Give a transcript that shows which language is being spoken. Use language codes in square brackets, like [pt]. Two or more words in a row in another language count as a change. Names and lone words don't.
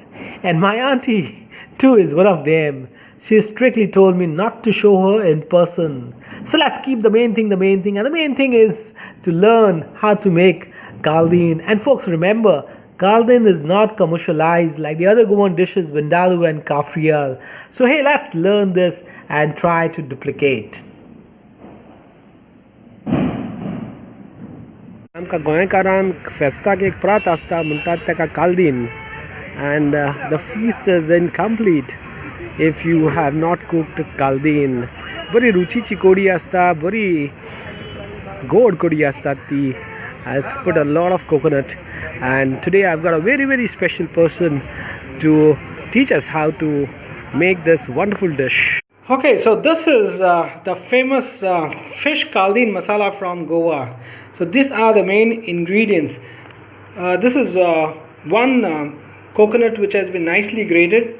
[en] And my auntie too is one of them. She strictly told me not to show her in person. So let's keep the main thing. And the main thing is to learn how to make caldine. And folks, remember, caldine is not commercialized like the other Goan dishes, vindaloo and kafrial. So hey, let's learn this and try to duplicate. [kok] आमकां गोंयकारांक फेस्ताक एक प्रात आसता म्हणटात ताका caldine, [en] and the feast is incomplete if you have not cooked caldine. [kok] बरी रुचीची कोडी आसता, बरी गोड कोडी आसता ती. [en] It's put a lot of coconut, and today I've got a very special person to teach us how to make this wonderful dish. Okay, so this is the famous fish caldine masala from Goa. So these are the main ingredients. This is one coconut which has been nicely grated.